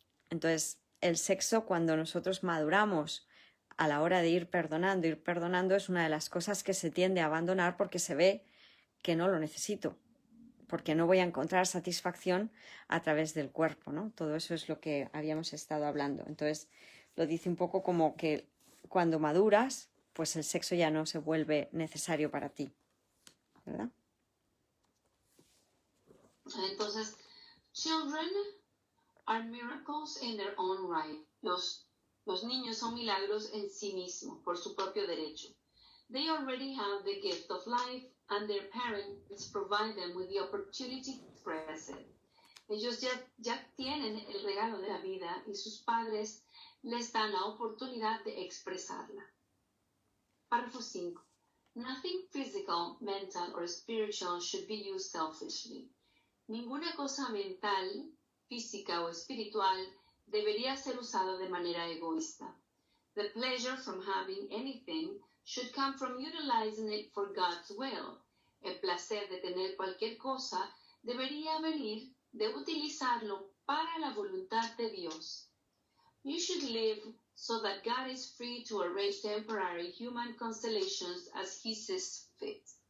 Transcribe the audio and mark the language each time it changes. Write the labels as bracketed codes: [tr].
[es] Entonces, el sexo, cuando nosotros maduramos a la hora de ir perdonando, es una de las cosas que se tiende a abandonar porque se ve que no lo necesito, porque no voy a encontrar satisfacción a través del cuerpo, ¿no? Todo eso es lo que habíamos estado hablando. Entonces, lo dice un poco como que cuando maduras, pues el sexo ya no se vuelve necesario para ti, ¿verdad? [en] Entonces, children are miracles in their own right. [es] Los niños son milagros en sí mismos, por su propio derecho. [en] They already have the gift of life, and their parents provide them with the opportunity to express it. [es] Ellos ya tienen el regalo de la vida y sus padres les dan la oportunidad de expresarla. Párrafo 5. [en] Nothing physical, mental, or spiritual should be used selfishly. [es] Ninguna cosa mental, física o espiritual debería ser usada de manera egoísta. [en] The pleasure from having anything should come from utilizing it for God's will. [es] El placer de tener cualquier cosa debería venir de utilizarlo para la voluntad de Dios. [en] You should live so that God is free to arrange temporary human constellations as He sees fit.